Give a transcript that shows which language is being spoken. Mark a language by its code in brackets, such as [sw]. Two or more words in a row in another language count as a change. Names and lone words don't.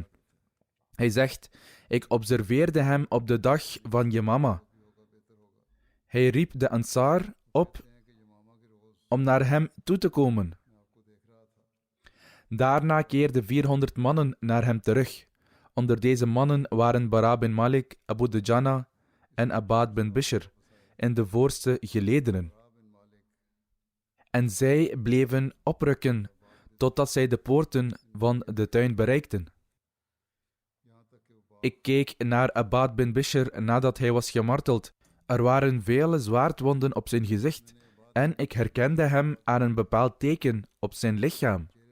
[nl] Hij zegt: ik observeerde hem op de dag van Yamama. Hij riep de Ansar op om naar hem toe te komen. Daarna keerden 400 mannen naar hem terug. Onder deze mannen waren Bara bin Malik, Abu Dujana en Abbad bin Bishr in de voorste gelederen. En zij bleven oprukken totdat zij de poorten van de tuin bereikten. Ik keek naar Abbad bin Bishr nadat hij was gemarteld. Er waren vele zwaardwonden op zijn gezicht en ik herkende hem aan een bepaald teken op zijn lichaam.